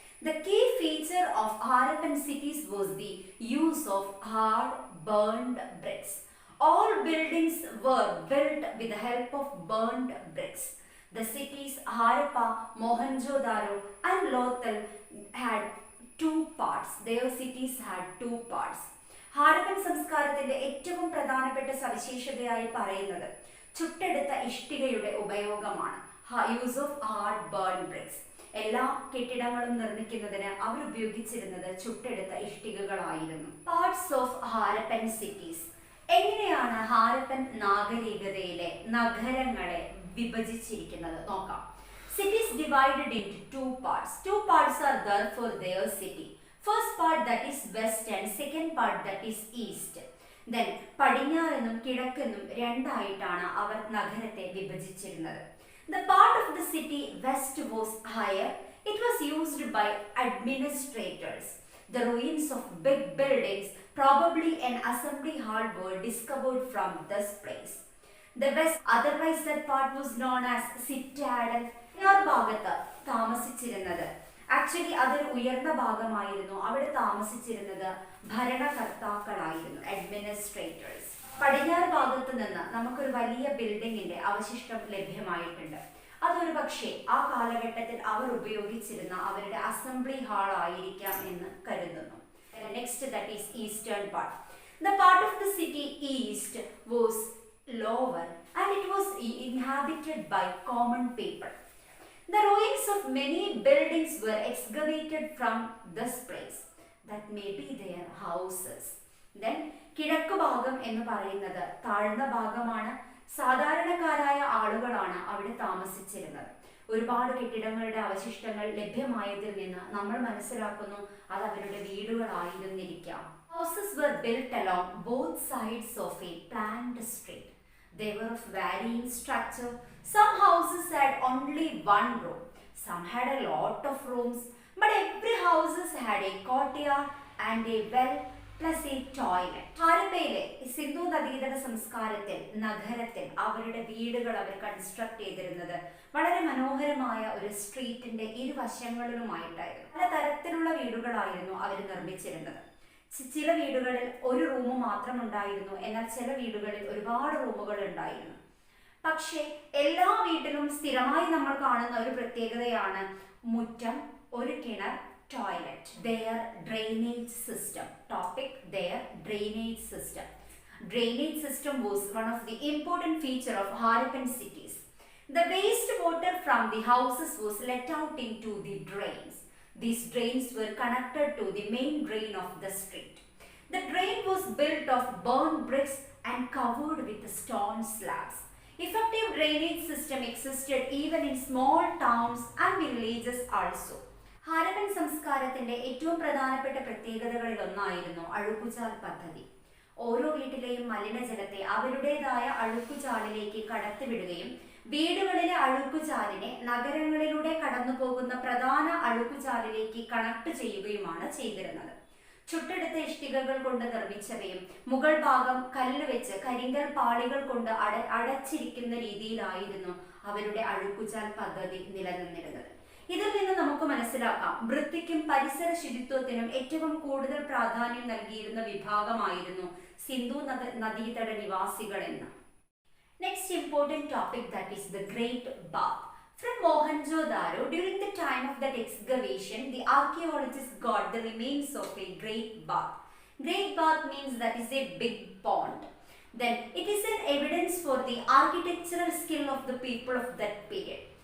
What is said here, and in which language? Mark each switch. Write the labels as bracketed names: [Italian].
[English] The key feature of Harappan cities was the use of hard burned bricks. All buildings were built with the help of burned bricks. The cities Harappa, Mohenjo-daro and Lothal had two parts. Their cities had two parts. [Malayalam] Harappan സംസ്കാരത്തിന്റെ ഏറ്റവും പ്രധാനപ്പെട്ട സവിശേഷതയായി പറയുന്നത് ചുട്ടെടുത്ത ഇഷ്ടികയുടെ ഉപയോഗമാണ്. [English] Use of hard burn bricks. [Malayalam] എല്ലാ കെട്ടിടങ്ങളും നിർമ്മിക്കുന്നതിന് അവർ ഉപയോഗിച്ചിരുന്നത് ചുട്ടെടുത്ത ഇഷ്ടികകളായിരുന്നു. [English] Parts of Harappan cities. [Malayalam] എങ്ങനെയാണ് ഹാരപ്പൻ നാഗരികതയിലെ നഗരങ്ങളെ വിഭജിച്ചിരിക്കുന്നത് നോക്കാം. [English] Cities divided into two parts. Two parts are there for their city. First part, that is west, and second part, that is east. [Malayalam] Then പടിഞ്ഞാറെന്നും കിഴക്കെന്നും രണ്ടായിട്ടാണ് അവർ നഗരത്തെ വിഭജിച്ചിരുന്നത്. [English] The part of the city west was higher. It was used by administrators. The ruins of big buildings, probably an assembly hall, were discovered from this place. The west, otherwise that part was known as citadel. [Malayalam] ഭാഗത്ത് താമസിച്ചിരുന്നത് actually അതൊരു ഉയർന്ന ഭാഗമായിരുന്നു. അവിടെ താമസിച്ചിരുന്നത് ഭരണകർത്താക്കളായിരുന്നു, administrators. പടിഞ്ഞാറ് ഭാഗത്ത് നിന്ന് നമുക്കൊരു വലിയ ബിൽഡിങ്ങിന്റെ അവശിഷ്ടം ലഭ്യമായിട്ടുണ്ട്. അതൊരു പക്ഷേ ആ കാലഘട്ടത്തിൽ അവർ ഉപയോഗിച്ചിരുന്ന അവരുടെ അസംബ്ലി ഹാൾ ആയിരിക്കാം എന്ന് കരുതുന്നു. [English] Next, that is eastern part. The part of the city east was lower and it was inhabited by common people. The ruins of many buildings were excavated from this place. That may be their houses. [Malayalam] Then കിഴക്ക് ഭാഗം എന്ന് പറയുന്നത് താഴ്ന്ന ഭാഗമാണ്. സാധാരണക്കാരായ ആളുകളാണ് അവിടെ താമസിച്ചിരുന്നത്. ഒരുപാട് കെട്ടിടങ്ങളുടെ അവശിഷ്ടങ്ങൾ ലഭ്യമായതിൽ നിന്ന് നമ്മൾ മനസ്സിലാക്കുന്നു അത് അവരുടെ വീടുകളായിരുന്നിരിക്കാം. [English] Houses were built along both sides of a planned street. They were of varying structure. Some houses had only one room. Some had a lot of rooms. But every houses had a courtyard and a well plus a toilet. [Malayalam] ഹാരപ്പയിലെ Sindhu നദീതട സംസ്കാരത്തിൽ നഗരത്തിൽ അവരുടെ വീടുകൾ അവർ construct ചെയ്തിരുന്നത് വളരെ മനോഹരമായ ഒരു സ്ട്രീറ്റിന്റെ ഇരുവശങ്ങളിലുമായിട്ടായിരുന്നു. പല തരത്തിലുള്ള വീടുകളായിരുന്നു അവർ നിർമ്മിച്ചിരുന്നത്. ചില വീടുകളിൽ ഒരു റൂം മാത്രം ഉണ്ടായിരുന്നു, എന്നാൽ ചില വീടുകളിൽ ഒരുപാട് റൂമുകൾ ഉണ്ടായിരുന്നു. പക്ഷേ എല്ലാ വീട്ടിലും സ്ഥിരമായി നമ്മൾ കാണുന്ന ഒരു പ്രത്യേകതയാണ് മുറ്റം, ഒരു കിണർ, toilet. [English] Their drainage system. Topic: their drainage system. Drainage system was one of the important feature of Harappan cities. The waste water from the houses was let out into the drains. These drains were connected to the main drain of the street. The drain was built of burnt bricks and covered with stone slabs. Effective drainage system existed even in small towns and villages also. [Malayalam] Harappan സംസ്കാരത്തിന്റെ ഏറ്റവും പ്രധാനപ്പെട്ട പ്രത്യേകതകളിൽ ഒന്നായിരുന്നു അഴുക്കുചാൽ പദ്ധതി. ഓരോ വീട്ടിലെയും മലിനജലത്തെ അവരുടേതായ അഴുക്കുചാലിലേക്ക് കടത്തിവിടുകയും വീടുകളിലെ അഴുക്കുചാലിനെ നഗരങ്ങളിലൂടെ കടന്നുപോകുന്ന പ്രധാന അഴുക്കുചാലിലേക്ക് കണക്ട് ചെയ്യുകയുമാണ് ചെയ്തിരുന്നത്. ചുട്ടെടുത്ത ഇഷ്ടികകൾ കൊണ്ട് നിർമ്മിച്ചവയും മുകൾ ഭാഗം കല്ല് വെച്ച് കരിങ്കൽ പാളികൾ കൊണ്ട് അടച്ചിരിക്കുന്ന രീതിയിലായിരുന്നു അവരുടെ അഴുക്കുചാൽ പദ്ധതി നിലനിന്നിരുന്നത്. ഇതിൽ നിന്ന് നമുക്ക് മനസ്സിലാക്കാം, വൃത്തിക്കും പരിസര ശുചിത്വത്തിനും ഏറ്റവും കൂടുതൽ പ്രാധാന്യം നൽകിയിരുന്ന വിഭാഗമായിരുന്നു സിന്ധു നദീതട നിവാസികൾ എന്ന്. [English] Next important topic, that is the Great Bath. From Mohenjo-daro, during the time of that excavation, the archaeologists got the remains of a great bath. Great bath means that is a big pond. Then it is an evidence for the architectural skill of the people of that period.